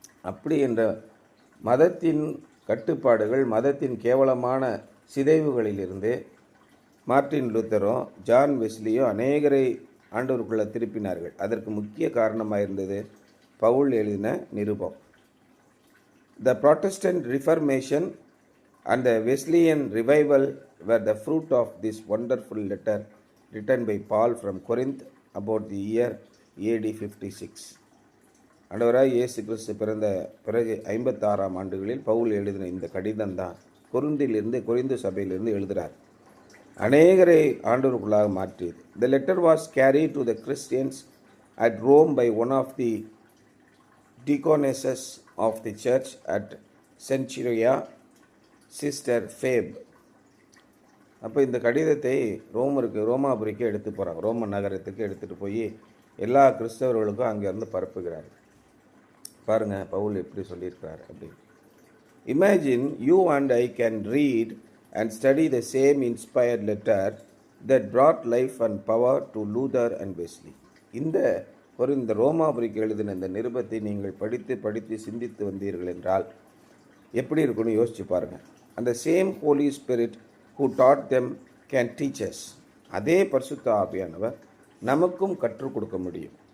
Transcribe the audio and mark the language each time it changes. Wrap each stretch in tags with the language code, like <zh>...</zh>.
<ta>அப்படி என்ற மதத்தின் கட்டுப்பாடுகள், மதத்தின் கேவலமான சிதைவுகளிலிருந்து மார்ட்டின் லூத்தரும் ஜான் வெஸ்லியும் அநேகரை ஆண்டவருக்குள்ளே திருப்பினார்கள். அதற்கு முக்கிய காரணமாக இருந்தது பவுல் எழுதின நிருபம்.</ta> <en>The Protestant Reformation and the Wesleyan revival were the fruit of this wonderful letter written by Paul from Corinth about the year AD 56.</en> <ta>ஆண்டவராய் இயேசு கிறிஸ்து பிறந்த பிறகு 56ஆம் ஆண்டுகளில் பவுல் எழுதின இந்த கடிதம் தான் கொரிந்து சபையிலிருந்து எழுதுகிறார். அநேகரை ஆண்டவருக்குள்ளாக மாற்றியது.</ta> <en>The letter was carried to the Christians at Rome by one of the deaconesses of the church at Centuria, Sister Phoebe.</en> <ta>அப்போ இந்த கடிதத்தை ரோமாபுரிக்கு எடுத்து போகிறாங்க. ரோம நகரத்துக்கு எடுத்துகிட்டு போய் எல்லா கிறிஸ்தவர்களுக்கும் அங்கேருந்து பரப்புகிறார். பாருங்கள் பவுல் எப்படி சொல்லியிருக்கிறார் அப்படின்னு.</ta> <en>Imagine you and I can read and study the same inspired letter that brought life and power to Luther and Wesley.</en> <ta>இந்த ரோமாபுரிக்கு எழுதின இந்த நிருபத்தை நீங்கள் படித்து சிந்தித்து வந்தீர்கள் என்றால் எப்படி இருக்குன்னு யோசிச்சு பாருங்கள்.</ta> <en>அந்த same Holy Spirit who taught them can teach us.</en> <ta>அதே பரிசுத்த ஆவியானவர் நமக்கும் கற்றுக் கொடுக்க முடியும்.</ta>